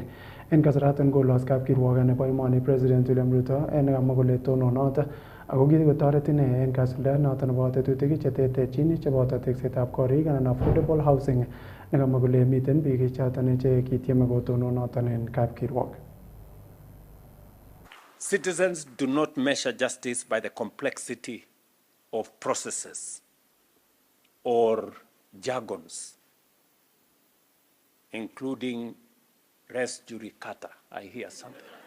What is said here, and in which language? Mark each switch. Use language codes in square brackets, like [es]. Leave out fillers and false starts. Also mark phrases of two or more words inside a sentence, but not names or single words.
[kln] En kasaraton kolos kapkirwok nebo emoni President William Ruto en kamwa kole tononot ako kikotoret ine en kasuldaet noton nebo tetutik cheterterchin cheboto teksetab korik anan [en] affordable housing [kln] nekamwa kole miten biik choton chekityeme kotonon noton en kapkirwok. [en] Citizens do not measure justice by the complexity of processes or jargons, including [la] res judicata. [en] I hear something.